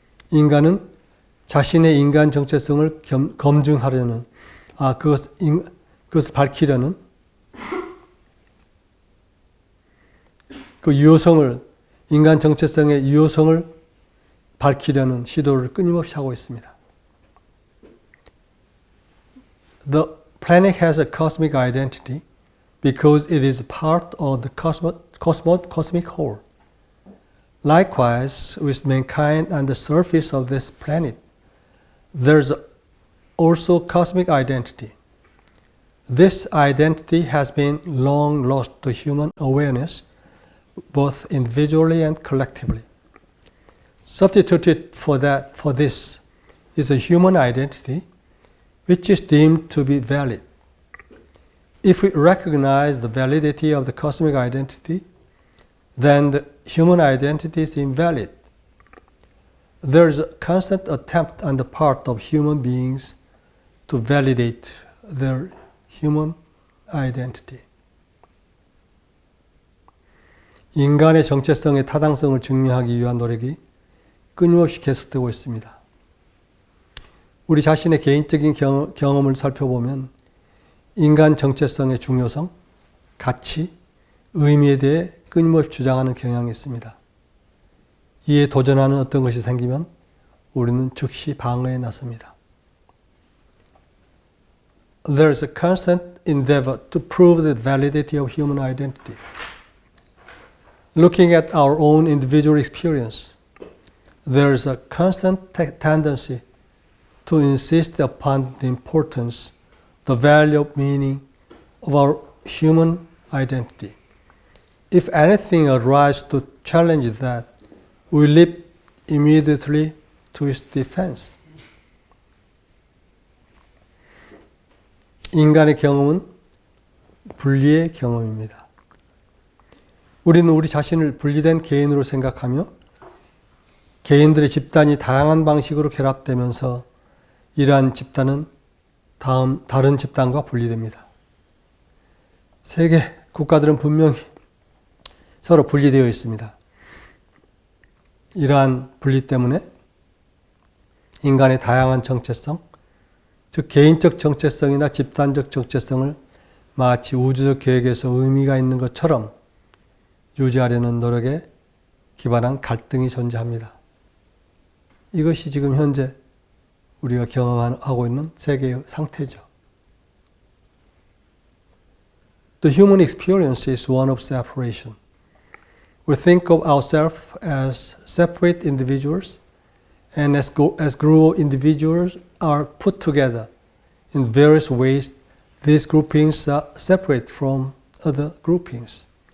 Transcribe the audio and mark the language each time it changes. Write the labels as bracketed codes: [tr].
[ko] 인간은 자신의 인간 정체성을 검증하려는, 그것을 밝히려는 그 유효성을, 인간 정체성의 유효성을 밝히려는 시도를 끊임없이 하고 있습니다. [en] The planet has a cosmic identity because it is part of the cosmic whole. Likewise, with mankind on the surface of this planet, there's also cosmic identity. This identity has been long lost to human awareness, both individually and collectively. Substituted for this is a human identity, which is deemed to be valid. If we recognize the validity of the cosmic identity, then the human identity is invalid. There is a constant attempt on the part of human beings to validate their human identity. [ko] 인간의 정체성의 타당성을 증명하기 위한 노력이 끊임없이 계속되고 있습니다. 우리 자신의 개인적인 경험을 살펴보면 인간 정체성의 중요성, 가치, 의미에 대해 끊임없이 주장하는 경향이 있습니다. 이에 도전하는 어떤 것이 생기면 우리는 즉시 방어에 나섭니다. [en] There is a constant endeavor to prove the validity of human identity. Looking at our own individual experience, there is a constant tendency to insist upon the importance, the value of meaning of our human identity. If anything arises to challenge that, we leap immediately to its defense. [ko] 인간의 경험은 분리의 경험입니다. 우리는 우리 자신을 분리된 개인으로 생각하며 개인들의 집단이 다양한 방식으로 결합되면서 이러한 집단은 다른 집단과 분리됩니다. 세계 국가들은 분명히 서로 분리되어 있습니다. 이러한 분리 때문에 인간의 다양한 정체성, 즉 개인적 정체성이나 집단적 정체성을 마치 우주적 계획에서 의미가 있는 것처럼 유지하려는 노력에 기반한 갈등이 존재합니다. 이것이 지금 현재 우리가 경험하고 있는 세계의 상태죠. [en] The human experience is one of separation. We think of ourselves as separate individuals, and as group individuals are put together in various ways, these groupings are separate from other groupings.